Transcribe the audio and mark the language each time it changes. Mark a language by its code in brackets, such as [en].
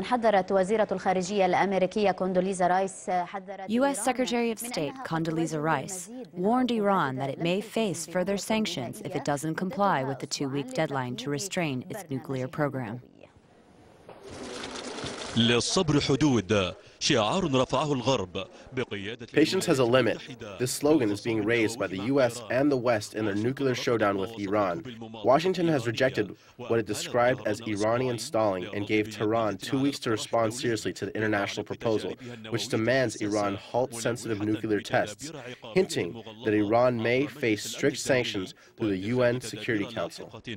[ar] حذرت وزيرة الخارجية الأمريكية كوندوليزا رايس [en] U.S. Secretary of State Condoleezza Rice warned Iran that it may face further sanctions if it doesn't comply with the 2-week deadline to restrain its nuclear program. [ar] للصبر حدود شعار رفعه الغرب بقيادة [en] Patience has a limit. This slogan is being raised by the U.S. and the West in their nuclear showdown with Iran. Washington has rejected what it described as Iranian stalling and gave Tehran 2 weeks to respond seriously to the international proposal, which demands Iran halt sensitive nuclear tests, hinting that Iran may face strict sanctions through the UN Security Council.